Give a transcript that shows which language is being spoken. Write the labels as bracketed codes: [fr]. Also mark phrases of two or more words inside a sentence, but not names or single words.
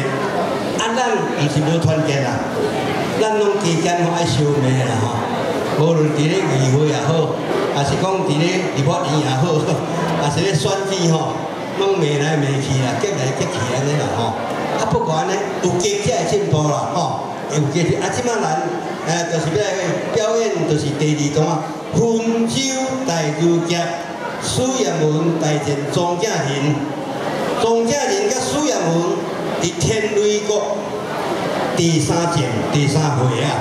[nan] 啊，咱毋是无团结啦，咱拢加减拢爱相骂啦吼。无论伫咧议会也好，还是讲伫咧立法院也好，还是咧选举吼，拢骂来骂去啦，激来激去安尼啦吼。啊，不过安尼有加才会进步啦吼，有加啊，即摆咱就是要来表演，就是第2段温州大儒侠苏彦文大战庄稼人，庄稼人甲苏彦文伫天雷国第3战第3回啊。